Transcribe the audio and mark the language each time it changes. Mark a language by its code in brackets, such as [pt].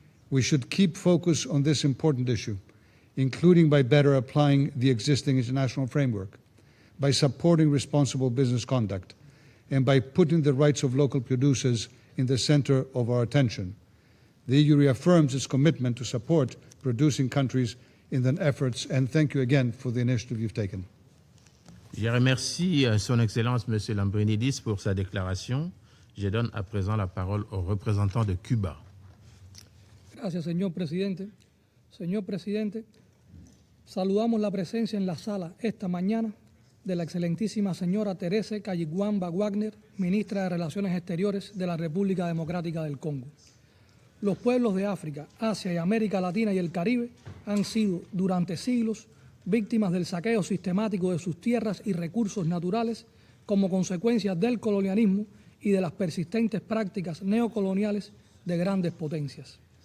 [en] We should keep focus on this important issue, including by better applying the existing international framework, by supporting responsible business conduct, and by putting the rights of local producers in the center of our attention. The EU reaffirms its commitment to support producing countries in their efforts, and thank you again for the initiative you've taken. [fr] Je remercie Son Excellence M. Lambrinidis pour sa déclaration. Je donne à présent la parole au représentant de Cuba. [es] Gracias, señor presidente. Señor presidente, saludamos la presencia en la sala esta mañana de la excelentísima señora Teresa Kayiguamba Wagner, ministra de Relaciones Exteriores de la República Democrática del Congo. Los pueblos de África, Asia y América Latina y el Caribe han sido durante siglos víctimas del saqueo sistemático de sus tierras y recursos naturales como consecuencia del colonialismo y de las persistentes prácticas neocoloniales de grandes potencias.